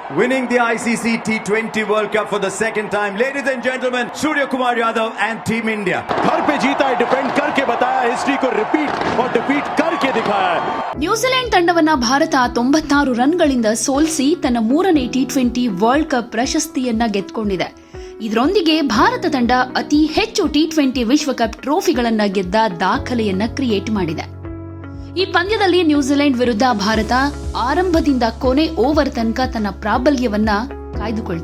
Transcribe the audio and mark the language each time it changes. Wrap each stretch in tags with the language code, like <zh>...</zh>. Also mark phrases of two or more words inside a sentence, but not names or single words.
<en>winning the ICC T20 World Cup for the second time. Ladies and gentlemen, Surya Kumar Yadav and Team India.</en> <hi>घर पे जीता है, डिफेंड करके बताया, हिस्ट्री को रिपीट और डिफीट करके दिखाया है.</hi> <kn>ನ್ಯೂಜಿಲೆಂಡ್ ತಂಡವನ್ನ ಭಾರತ 96 ರನ್ಗಳಿಂದ ಸೋಲಿಸಿ ತನ್ನ 3ನೇ T20</kn> <en>world cup</en> <kn>ಪ್ರಶಸ್ತಿಯನ್ನ ಗೆದ್ದುಕೊಂಡಿದೆ. ಇದರೊಂದಿಗೆ ಭಾರತ ತಂಡ ಅತಿ ಹೆಚ್ಚು T20 ವಿಶ್ವಕಪ್ ಟ್ರೋಫಿಗಳನ್ನ ಗೆದ್ದ ದಾಖಲೆಯನ್ನ ಕ್ರಿಯೇಟ್ ಮಾಡಿದೆ. ಈ ಪಂದ್ಯದಲ್ಲಿ ನ್ಯೂಜಿಲೆಂಡ್ ವಿರುದ್ಧ ಭಾರತ ಆರಂಭದಿಂದ ಕೊನೆ ಓವರ್ ತನಕ ತನ್ನ ಪ್ರಾಬಲ್ಯವನ್ನ ಕಾಯ್ದುಕೊಳ್ತು.</kn>